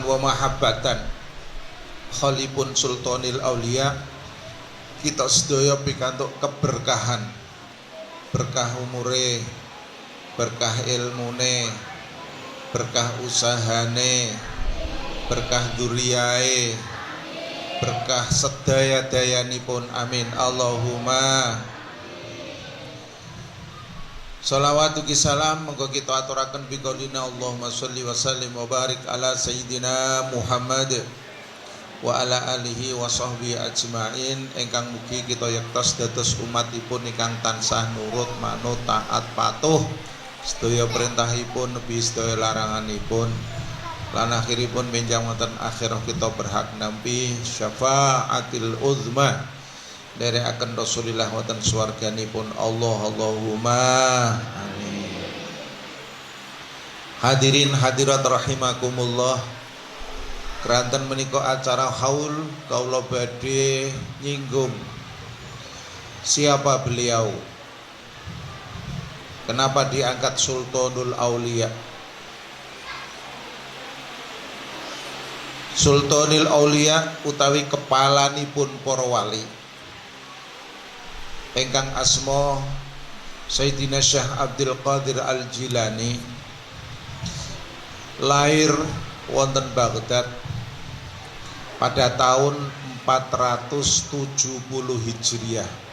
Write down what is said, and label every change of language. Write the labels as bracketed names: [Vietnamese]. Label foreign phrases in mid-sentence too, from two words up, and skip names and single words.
[Javanese] wa mahabbatan khalipun Sultanil Aulia, kita sedaya pikantuk keberkahan, berkah umure, berkah ilmune, berkah usahane, berkah dzurriyae, berkah sedaya-dayanipun, [Arabic] آمين اللهم. صلوات سلام [Javanese] monggo kita aturaken [Arabic] بقولنا اللهم صل وسلم وبارك على سيدنا محمد وعلى آله وصحبه أجمعين, [Javanese] ingkang mugi kita yektos dados umatipun ingkang tansah nurut manut taat patuh sedaya perintahipun nebi sedaya laranganipun, lan akhiripun benjang wonten akhirah kita berhak nampi [Arabic] شفاعة العظمى [Javanese] derekaken Rasulillah wonten swarganipun Allah. [Arabic] اللهم آمين. [Javanese] Hadirin hadirat rahimakumullah, Keranten menika acara haul kaula badhe nyinggung [Indonesian] siapa beliau. Kenapa diangkat Sultanul Aulia? [Javanese] Sultanul Aulia utawi kepalanipun para wali ingkang asma Sayyidina Syekh Abdul Qadir Al-Jilani, lahir wonten Baghdad [Indonesian] pada tahun [Javanese] 470 Hijriah.